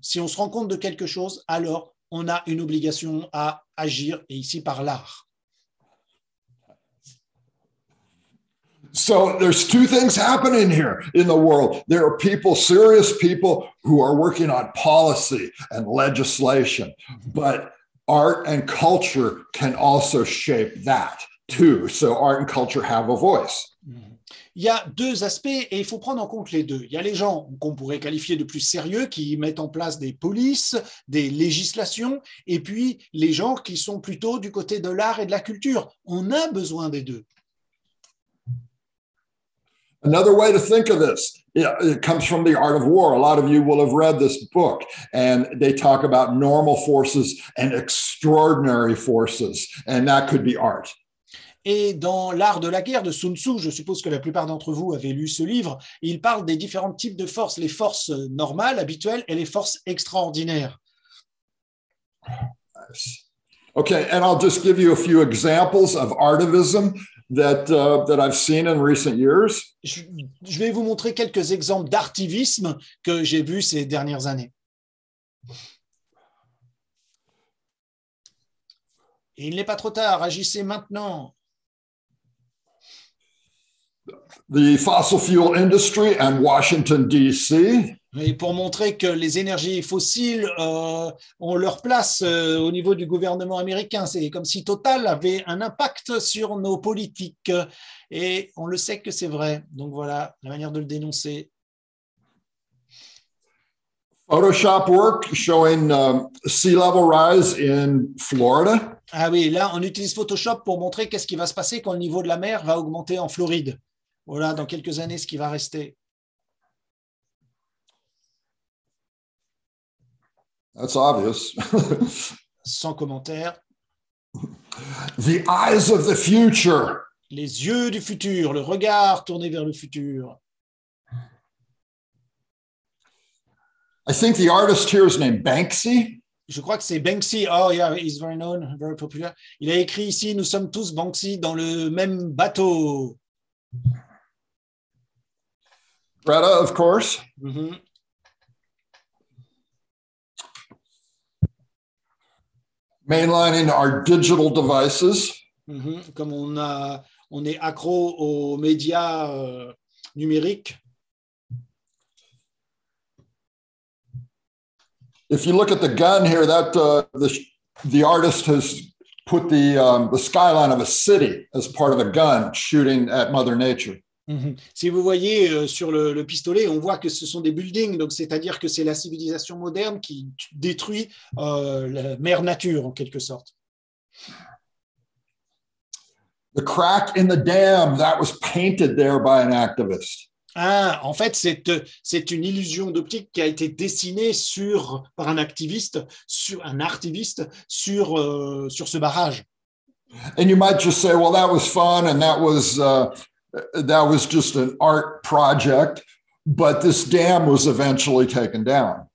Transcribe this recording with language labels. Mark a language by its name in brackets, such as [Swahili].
[French] Si on se rend compte de quelque chose, alors on a une obligation à agir, et ici par l'art. [English] So there's two things happening here in the world. There are people, serious people, who are working on policy and legislation, but art and culture can also shape that too. So art and culture have a voice. [French] Il y a deux aspects et il faut prendre en compte les deux. Il y a les gens qu'on pourrait qualifier de plus sérieux qui mettent en place des polices, des législations, et puis les gens qui sont plutôt du côté de l'art et de la culture. On a besoin des deux. [English] Another way to think of this, it comes from The Art of War. A lot of you will have read this book, and they talk about normal forces and extraordinary forces, and that could be art. [French] Et dans L'art de la guerre de Sun Tzu, je suppose que la plupart d'entre vous avaient lu ce livre, il parle des différents types de forces, les forces normales, habituelles, et les forces extraordinaires. [English] Okay, and I'll just give you a few examples of Artivism that I've seen in recent years. [French] Je vais vous montrer quelques exemples d'artivisme que j'ai vus ces dernières années. Et il n'est pas trop tard, agissez maintenant. [English] The fossil fuel industry and Washington, D.C. [French] Et pour montrer que les énergies fossiles ont leur place au niveau du gouvernement américain. C'est comme si Total avait un impact sur nos politiques. Et on le sait que c'est vrai. Donc voilà la manière de le dénoncer. [English] Photoshop work showing sea level rise in Florida. [French] Ah oui, là, on utilise Photoshop pour montrer qu'est-ce qui va se passer quand le niveau de la mer va augmenter en Floride. Voilà, dans quelques années, ce qui va rester. [English] That's obvious. [French] Sans commentaire. [English] The eyes of the future. [French] Les yeux du futur, le regard tourné vers le futur. [English] I think the artist here is named Banksy. [French] Je crois que c'est Banksy. [English] Oh yeah, he's very known, very popular. [French] Il a écrit ici, nous sommes tous Banksy dans le même bateau. [English] Greta, of course. Mm-hmm. Mainlining our digital devices. Mm-hmm. [French] Comme on est accro aux médias numériques. [English] If you look at the gun here, that the artist has put the skyline of a city as part of a gun shooting at Mother Nature. Mm-hmm. [French] Si vous voyez sur le pistolet, on voit que ce sont des buildings, donc c'est-à-dire que c'est la civilisation moderne qui détruit la mère nature en quelque sorte. [English] The crack in the dam, that was painted there by an activist. [French] Ah, en fait, c'est une illusion d'optique qui a été dessinée par un activiste, sur ce barrage. [English] And you might just say, well, that was fun and that was just an art project, but this dam was eventually taken down.